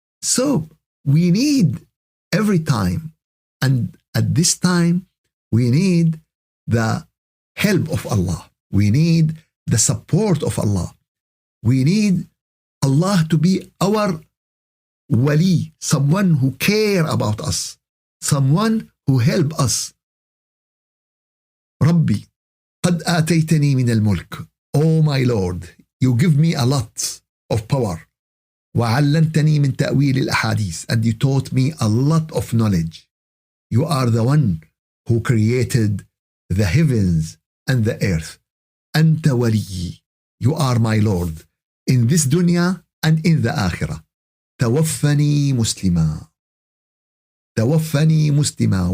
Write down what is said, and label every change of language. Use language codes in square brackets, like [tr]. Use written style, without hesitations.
[en] So we need every time, and at this time, we need the help of Allah. We need the support of Allah. We need Allah to be our wali, someone who care about us, someone who help us. [ar] Rabbi, قد آتيتني من الملك. [en] Oh my Lord, you give me a lot of power. [ar] وعلمتني من تأويل الأحاديث. [en] And you taught me a lot of knowledge. You are the one who created the heavens and the earth. [ar] أنت ولي. [en] You are my Lord in this dunya and in the akhirah. [ar] توفني مسلما. توفني مسلما.